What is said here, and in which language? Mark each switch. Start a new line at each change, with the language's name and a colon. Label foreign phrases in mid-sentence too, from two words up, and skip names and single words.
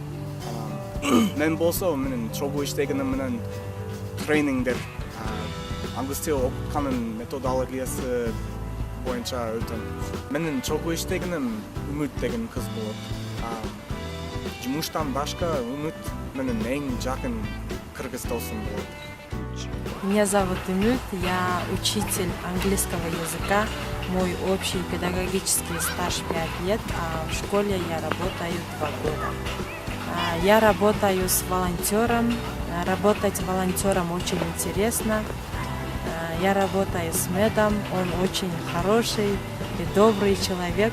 Kyrgyz: Мен болсо менин чогуу иштегеним менен тренингдер, англис тил окутканын методологиясы боюнча өтөм. Менин чогуу иштегеним Үмүт деген кыз болот. Жумуштан башка Үмүт менин эң жакын кыргыз досум болот.
Russian: Меня зовут Умют, я учитель английского языка. Мой общий педагогический стаж 5 лет, а в школе я работаю 2 года. Я работаю с волонтером. Работать волонтером очень интересно. Я работаю с Медом, он очень хороший и добрый человек.